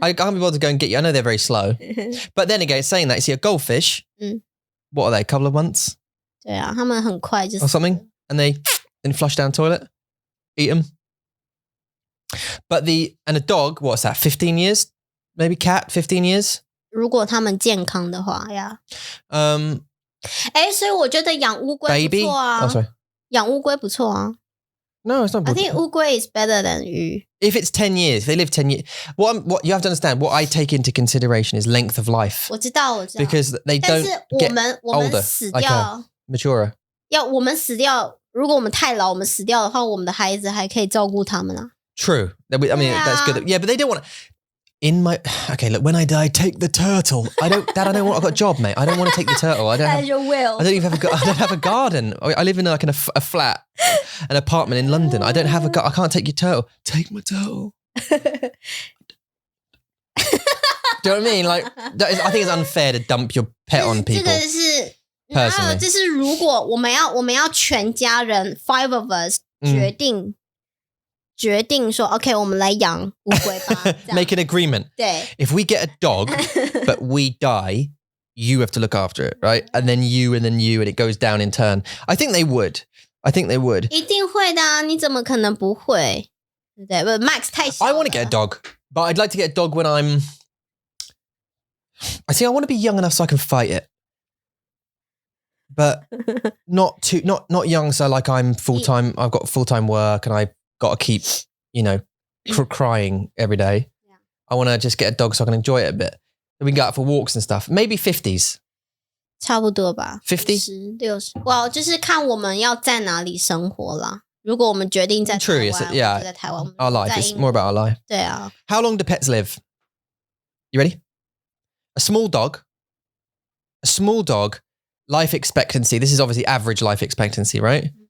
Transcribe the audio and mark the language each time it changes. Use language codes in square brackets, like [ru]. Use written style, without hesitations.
[en] I can't be bothered to go and get you. I know they're very slow. But then again, saying that, you see a goldfish, what are they, a couple of months? [zh] 对啊，他们很快就 [en] or something, and they then flush down the toilet, eat them. But and a dog, what's that, 15 years? Maybe cat, 15 years? [zh] 如果他们健康的话呀。所以我觉得养乌龟不错啊。 [en] Baby? Oh, sorry. [zh] 养乌龟不错啊。 [en] No, it's not. I think 乌龟 is better than 鱼。 If it's 10 years, if they live 10 years, what you have to understand, what I take into consideration is length of life. [zh] 我知道。 [en] Because they don't get [zh] 我们 [en] older, [zh] 死 [en] like [zh] 掉 [en] maturer. [zh] 我们死掉，如果我们太老，我们死掉的话，我们的孩子还可以照顾他们啊。 [en] True. I mean, that's good. Yeah, but they don't want to. Okay, look, when I die, take the turtle. Dad, I don't want. I've got a job, mate. I don't want to take the turtle. I don't have a garden. I live in like a flat, an apartment in London. I don't have a. I can't take your turtle. Take my turtle. Do you know what I mean? Like, I think it's unfair to dump your pet on people. [zh] 这个是 [en] personally. [zh] 这是如果我们要全家人 [en] 5 of us [zh] 决定说 OK 我们来养乌龟吧。 [en] Make an agreement. [zh] 对。 [en] If we get a dog, but we die, you have to look after it, right? And then you, and it goes down in turn. I think they would. [zh] 一定会的啊，你怎么可能不会？对不对 ？Max 太小了。 [en] I want to get a dog, but I'd like to get a dog when I want to be young enough so I can fight it. But not young, so like I'm full-time, I've got full-time work and I've got to keep, crying every day. Yeah. I want to just get a dog so I can enjoy it a bit. So we can go out for walks and stuff. Maybe 50s. [zh] 差不多吧。 [en] 50? 60. [zh] Well, 就是看我们要在哪里生活啦。如果我们决定在台湾， [en] True, yeah. [zh] 就在台湾。 [en] Our life, it's more about our life. [zh] 对啊。 [en] How long do pets live? You ready? A small dog, life expectancy. This is obviously average life expectancy, right?